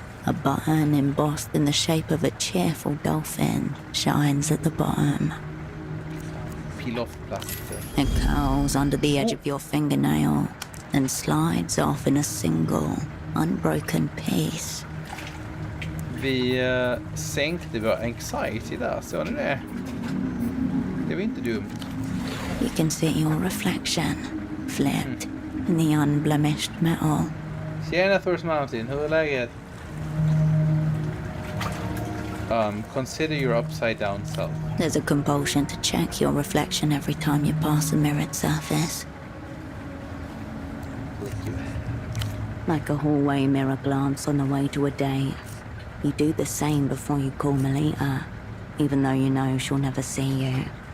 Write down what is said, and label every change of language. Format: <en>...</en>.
<en>A button embossed in the shape of a cheerful dolphin shines at the bottom. Peel off plastic. It curls under the edge of your fingernail and slides off in a single, unbroken piece.</en> <sv>Vi sänkte vår anxiety där, såg ni det? Det var inte dumt.</sv> <en>You can see your reflection, flipped in the unblemished metal.</en> <sv>Tjena First Mountain, hur är läget?</sv> <en>Consider your upside down self. There's a compulsion to check your reflection every time you pass a mirrored surface. Like a hallway mirror glance on the way to a date. You do the same before you call Melita, even though you know she'll never see you.</en>